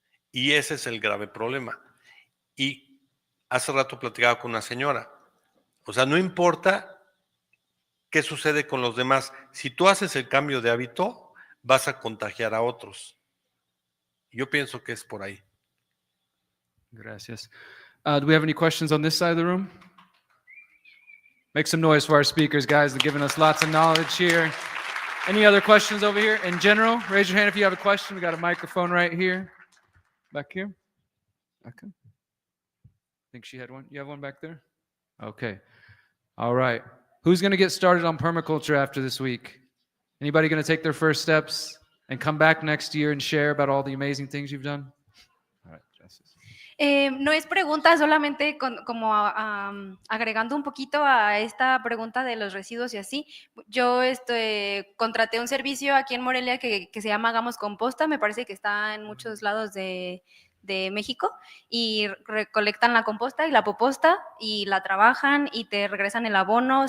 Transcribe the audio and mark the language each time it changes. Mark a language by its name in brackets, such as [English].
[Spanish] Y ese es el grave problema. Y hace rato platicaba con una señora. O sea, no importa qué sucede con los demás. Si tú haces el cambio de hábito, vas a contagiar a otros. Yo pienso que es por ahí. Gracias. [English] Do we have any questions on this side of the room? Make some noise for our speakers, guys. They're giving us lots of knowledge here. Any other questions over here? In general, raise your hand if you have a question. We got a microphone right here. Back here. Okay. I think she had one. You have one back there? Okay. All right. Who's going to get started on permaculture after this week? Anybody going to take their first steps and come back next year and share about all the amazing things you've done? All right, [Spanish] gracias. No es pregunta, solamente como agregando un poquito a esta pregunta de los residuos y así. Yo contraté un servicio aquí en Morelia que se llama Hagamos Composta, me parece que está en muchos lados de México, y recolectan la composta y la poposta y la trabajan y te regresan el abono.